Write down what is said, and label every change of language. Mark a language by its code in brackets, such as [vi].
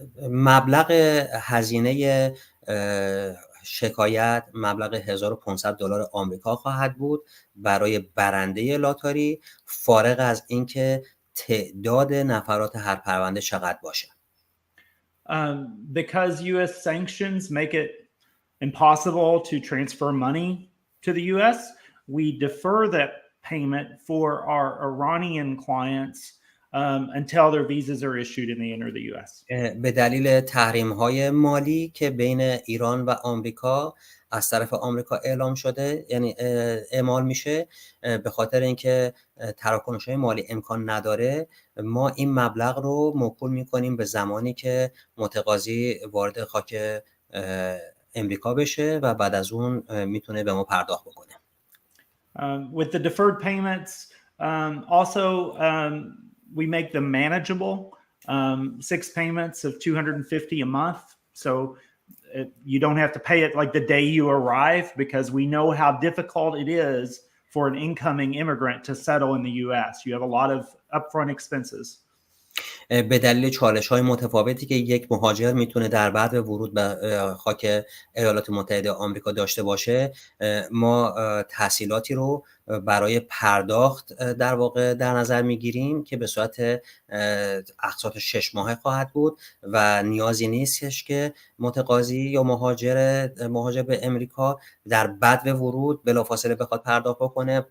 [fa] مبلغ هزینه شکایت مبلغ $1,500 آمریکا خواهد بود برای برنده لاتاری، فارغ از اینکه تعداد نفرات هر پرونده چقدر باشه. [en] Because U.S. sanctions make it impossible to transfer money to the U.S., we defer that payment for our Iranian clients until their visas are issued and they enter the U.S. [fa] به دلیل تحریم‌های مالی که بین ایران و آمریکا از طرف آمریکا اعلام شده، یعنی اعمال میشه، به خاطر اینکه تراکنش‌های مالی امکان نداره، ما این مبلغ رو موکول میکنیم به زمانی که متقاضی وارد خاک امریکا بشه و بعد از اون میتونه به ما پرداخت بکنه. [en] With the deferred payments, also we make them manageable. 6 payments of $250 a month, so you don't have to pay it like the day you arrive, because we know how difficult it is for an incoming immigrant to settle in the U.S. You have a lot of upfront expenses. [fa] به دلیل چالش‌های متفاوتی که یک مهاجر میتونه در بعد ورود به خاک ایالات متحده آمریکا داشته باشه، ما تسهیلاتی رو برای پرداخت در واقع در نظر میگیریم که به صورت اقساط 6 ماهه خواهد بود و نیازی نیستش که متقاضی یا مهاجر به امریکا در بدو ورود بلافاصله بخواد پرداخت بکنه.